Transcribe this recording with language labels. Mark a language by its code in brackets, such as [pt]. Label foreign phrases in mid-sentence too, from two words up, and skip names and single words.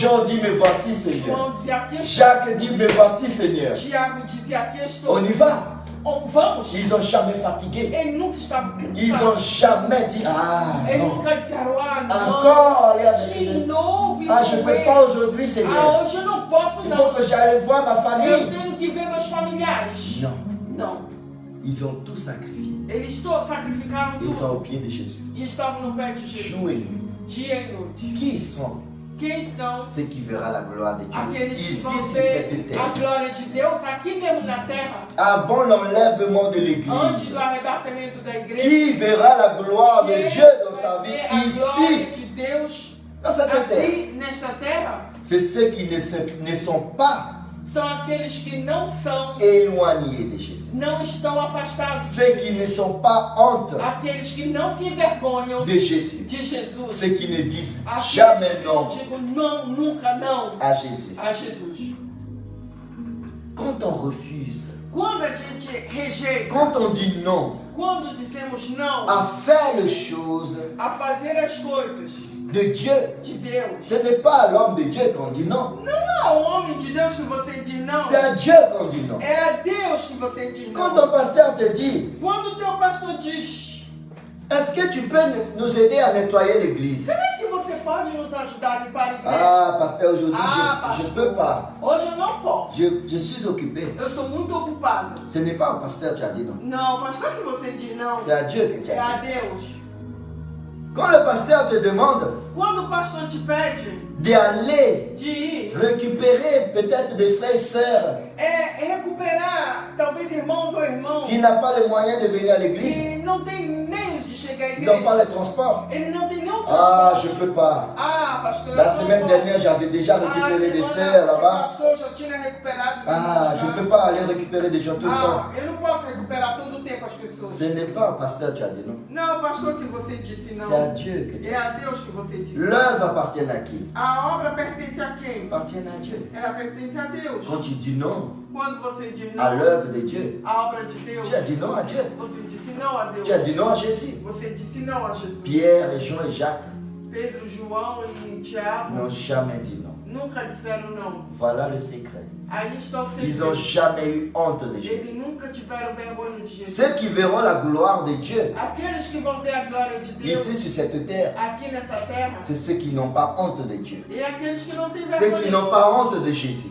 [fr] Jean dit, me voici Seigneur. [pt] João dizia aqui estou. [fr] Jacques dit, me voici Seigneur. [pt] Tiago dizia aqui estou. [fr] On y va. [pt] Vamos. [fr] Ils n'ont jamais fatigué. [pt] Ele nunca estava [fr] Ils [pt] cansado. [fr] n'ont jamais dit, ah [pt] Ele [fr] non. [pt] nunca disseram, ah não. [fr] Encore aller avec [pt] De [fr] eux. [pt] novo ir [fr] Ah, je ne [pt] com [fr] peux [pt] ele. [fr] pas aujourd'hui Seigneur. [pt] Ah, hoje eu não posso [fr] Il [pt] não. [fr] faut que j'aille voir ma [pt] Eu [fr] famille. [pt] tenho que ver meus familiares. [fr] Non. [pt] Não. [fr] Ils ont tout sacrifié. [pt] Eles sacrificaram [fr] Ils sont [pt] tudo. [fr] au pied de Jésus. [pt] E estavam no pé de Jesus. [fr] Jour et nuit. [pt] Dia e noite. [fr] Qui sont [pt] Quem são [fr] ceux qui verront la gloire de Dieu [pt] aqueles que [fr] ici [pt] vão [fr] sur [pt] ver [fr] cette [pt] a [fr] terre? [pt] glória de Deus aqui mesmo na terra? [fr] Avant l'enlèvement de [pt] Antes [fr] l'église. [pt] do arrebatamento da igreja. [fr] Qui verra la gloire de [pt] Quem [fr] Dieu dans sa [pt] vai [fr] vie [pt] ver a glória [fr] ici, [pt] de Deus [fr] dans cette terre? [pt] aqui nesta terra? [fr] C'est ceux qui ne sont pas [pt] São aqueles que não são, [fr] éloignés de Jésus. [pt] não estão afastados. [fr] Ceux qui ne sont pas honte [pt] Aqueles que não se envergonham [fr] de Jésus. [pt] de Jesus. [fr] Ceux qui ne disent [pt] Aqueles [fr] jamais [pt] que [fr] non [pt] digam não, nunca não [fr] à Jésus. [pt] a Jesus. [fr] Quand on refuse, [pt] Quando a gente rejeita, [fr] quand on dit non [pt] quando dizemos não [fr] à faire les choses [pt] a fazer as coisas [fr] de Dieu, [pt] de Deus, [fr] ce n'est pas à l'homme de Dieu qu'on dit non. [pt] não é ao homem de Deus que você diz não, [fr] C'est à Dieu qu'on dit non. [pt] é a Deus que você diz [fr] Quand [pt] não. [fr] ton pasteur te dit, [pt] Quando o teu pastor diz, [fr] est-ce que tu peux nous aider à nettoyer l'église? [pt] será que você pode nos ajudar a limpar a igreja? [fr] Ah, pasteur, aujourd'hui, Ah, je ne [pt] pastor. [fr] peux pas. [pt] Hoje eu não posso. [fr] Je suis occupé. [pt] Eu estou muito ocupado. [fr] Ce n'est pas au pasteur que tu as dit non. [pt] Não, pastor, que você diz não. [fr] C'est à Dieu que tu [pt] É [fr] as [pt] a [fr] dit. [pt] Deus. [fr] Quand le pasteur te demande [pt] Quando o pastor te pede [fr] d'aller [pt] de ir, [fr] récupérer peut-être des frères et sœurs [pt] recuperar talvez irmãos ou irmãos [fr] qui n'ont pas les moyens de venir à l'église, [pt] que não tem meios de chegar à [fr] ils n'ont pas [pt] igreja. [fr] les transports. [pt] Ele não tem nenhum [fr] Ah, je [pt] transporte. [fr] ne peux pas. [pt] Ah, pastor, [fr] La [pt] eu não [fr] semaine [pt] posso. [fr] dernière, j'avais déjà récupéré des sœurs là-bas. [pt] Passou, já tinha recuperado. [fr] Ah, je ne peux pas aller récupérer des gens tout le temps. [pt] Ah, eu não posso recuperar todo o tempo as pessoas. [fr] Ce n'est pas au pasteur que tu as dit non. [pt] Não, pastor, que você disse [fr] C'est à [pt] não. [fr] Dieu que tu [pt] É [fr] as [pt] a Deus que você [fr] dit. [pt] disse. [fr] L'œuvre appartient à qui? [pt] A obra pertence a quem? [fr] Appartient à Dieu. [pt] Ela pertence a Deus. [fr] Quand tu dis non [pt] Quando você diz [fr] à [pt] não [fr] l'œuvre de Dieu, [pt] à obra de Deus, [fr] tu as dit non à Dieu. [pt] você disse não a Deus. [fr] Tu as dit non à Jésus. [pt] Você disse não a Jesus. [fr] Pierre, et Jean et Jacques [pt] Pedro, João e Tiago [fr] n'ont jamais dit non. [pt] nunca disseram não. [fr] Voilà le secret. [pt] Aí está o [fr] Ils n'ont [pt] segredo. [fr] jamais eu honte de Jésus. [pt] Eles nunca tiveram vergonha de Jesus. [fr] Ceux qui verront la gloire de Dieu [pt] Aqueles que vão ver a glória de Deus [fr] ici sur cette terre, [pt] aqui nessa terra, [fr] c'est ceux qui n'ont pas honte de Dieu. [pt] e aqueles que não têm [fr] Ceux [pt] vergonha [fr] qui [pt] de [fr] n'ont [pt] Jesus. [fr] pas honte de Jésus.